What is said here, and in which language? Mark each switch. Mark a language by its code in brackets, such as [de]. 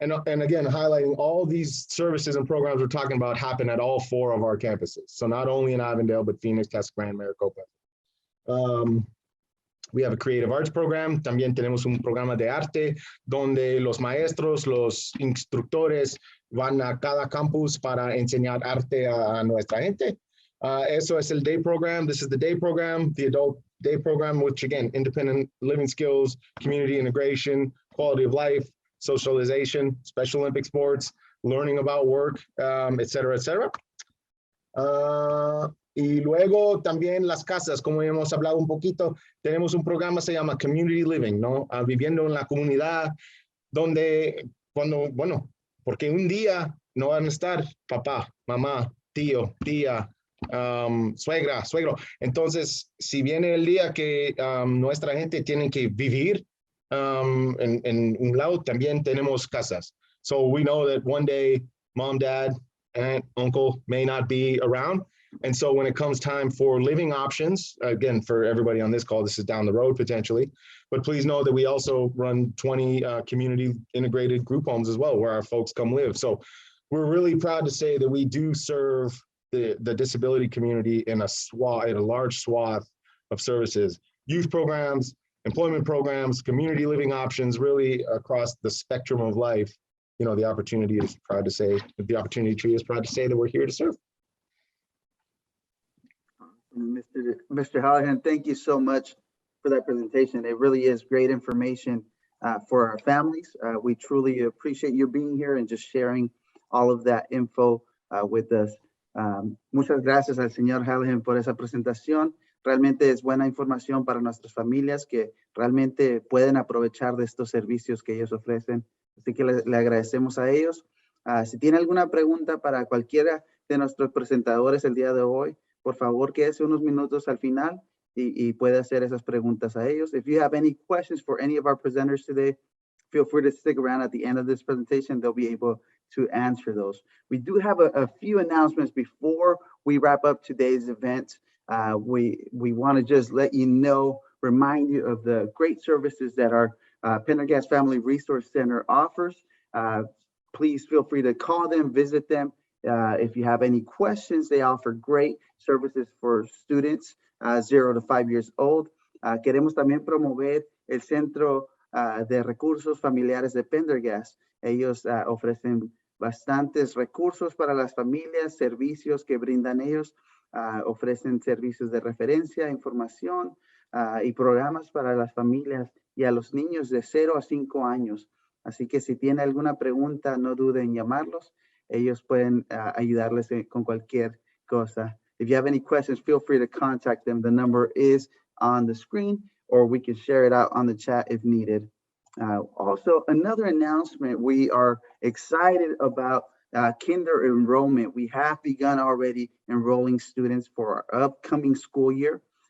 [en] And again, highlighting all these services and programs we're talking about happen at all 4 of our campuses. So not only in Avondale, but Phoenix, Casa Grande, Maricopa. We have a creative arts program. [es] También tenemos un programa de arte donde los maestros, los instructores van a cada campus para enseñar arte a nuestra gente. Eso es el [en] day program. This is the day program, the adult day program, which again, independent living skills, community integration, quality of life, socialization, Special Olympic sports, learning about work, et cetera, et cetera. [es] Y luego también las casas, como hemos hablado un poquito, tenemos un programa se llama Community Living, ¿no? Viviendo en la comunidad, donde porque un día no van a estar papá, mamá, tío, tía, suegra, suegro. Entonces, si viene el día que nuestra gente tiene que vivir en un lado, también tenemos casas. [en] So we know that one day, mom, dad, aunt, uncle may not be around. And so when it comes time for living options, again, for everybody on this call, this is down the road potentially, but please know that we also run 20 community integrated group homes as well, where our folks come live. So we're really proud to say that we do serve the disability community in a large swath of services, youth programs, employment programs, community living options, really across the spectrum of life. The opportunity is proud to say, the opportunity tree is proud to say that we're here to serve. Mr. Hallahan, thank you so much for that presentation. It really is great information for our families. We truly appreciate you being here and just sharing all of that info with us. [es] Muchas gracias al señor Hallahan por esa presentación. Realmente es buena información para nuestras familias que realmente pueden aprovechar de estos servicios que ellos ofrecen. Así que le agradecemos a ellos. Si tiene alguna pregunta para cualquiera de nuestros presentadores el día de hoy, por favor, quédese unos minutos al final y puede hacer esas preguntas a ellos. [en] If you have any questions for any of our presenters today, feel free to stick around at the end of this presentation. They'll be able to answer those. We do have a few announcements before we wrap up today's event. We want to just let you know, remind you of the great services that our Pendergast Family Resource Center offers. Please feel free to call them, visit them. If you have any questions, they offer great services for students 0 to 5 years old. [es] Queremos también promover el Centro de Recursos Familiares de Pendergast. Ellos ofrecen bastantes recursos para las familias, servicios que brindan ellos. Ofrecen servicios de referencia, información y programas para las familias y a los niños de 0 a 5 años. Así que si tiene alguna pregunta, no duden en llamarlos. Ellos pueden ayudarles con cualquier cosa. [en] If you have any questions, feel free to contact them. The number is on the screen, or we can share it out on the chat if needed. Also, another announcement, we are excited about kinder enrollment. We have begun already enrolling students for our upcoming school year.